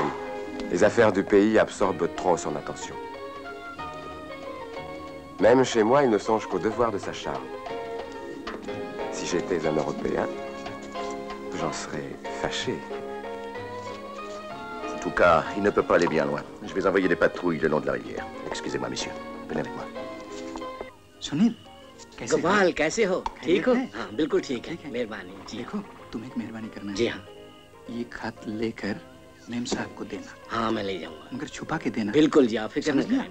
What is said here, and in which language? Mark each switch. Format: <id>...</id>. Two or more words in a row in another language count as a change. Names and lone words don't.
<fr>Les affaires du pays absorbent trop son attention. Même chez moi, il ne songe qu'au devoir de sa charge. Si j'étais un Européen, j'en serais fâché. En tout cas, il ne peut pas aller bien loin. Je vais envoyer des patrouilles le long de la rivière. Excusez-moi, messieurs. Venez avec moi.</fr> <hi>सुनील कैसे गोपाल कैसे हो? ठीक हो? हाँ बिल्कुल ठीक है। मेहरबानी जी। देखो तुम एक मेहरबानी करना है। जी हाँ। ये खत लेकर मेम साहब को देना। हाँ मैं ले जाऊंगा। मगर छुपा के देना। बिल्कुल जी, आप फिक्र न करें।</hi>